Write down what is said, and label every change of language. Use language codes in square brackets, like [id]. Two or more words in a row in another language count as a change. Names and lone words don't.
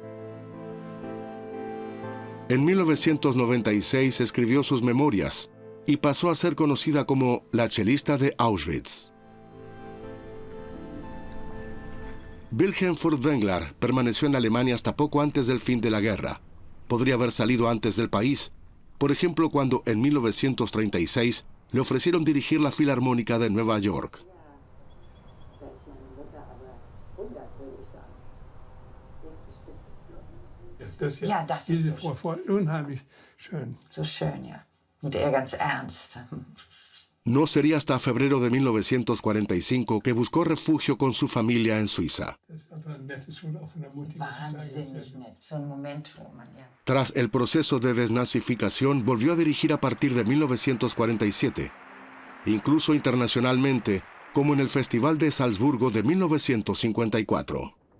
[es] En 1996 escribió sus memorias y pasó a ser conocida como la chelista de Auschwitz. Wilhelm Furtwängler permaneció en Alemania hasta poco antes del fin de la guerra. Podría haber salido antes del país, por ejemplo cuando en 1936 le ofrecieron dirigir la Filarmónica de Nueva York. [de] Ja, das ist diese Frau voll unheimlich schön. So schön, ja. Und er ganz ernst. [es] No sería hasta febrero de 1945 que buscó refugio con su familia en Suiza. Tras el proceso de desnazificación, volvió a dirigir a partir de 1947, incluso internacionalmente, como en el Festival de Salzburgo de 1954.